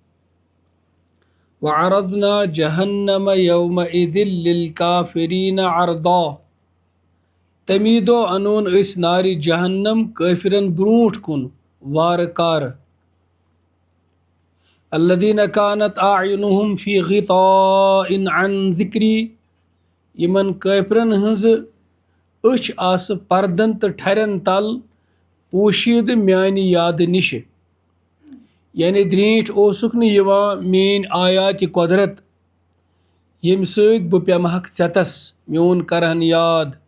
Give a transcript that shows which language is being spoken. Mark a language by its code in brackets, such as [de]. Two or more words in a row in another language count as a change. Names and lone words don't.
[ar] وعرضنا جہنم یومئذ للکافرین عرضا [ks] تمی دۄہ انون أسۍ نارِ جہنم کٲفرن برونٛٹھ کُن وارٕ کارٕ [ar] الذین کانت اعینہم فی غطاء عن ذکری [ks] یِمن کٲفرن ہٕنٛزٕ أچھ آسہٕ پردن تہٕ ٹھرٮ۪ن تل پوشیٖدٕ میانہِ یادٕ نِشہِ یعنی درٛیٖنٛٹھۍ اوسُکھ نہٕ یِوان میٲنۍ آیاتِ قۄدرت ییٚمہِ سۭتۍ بہٕ پیٚمہَکھ ژےٚتس میون کرہن یاد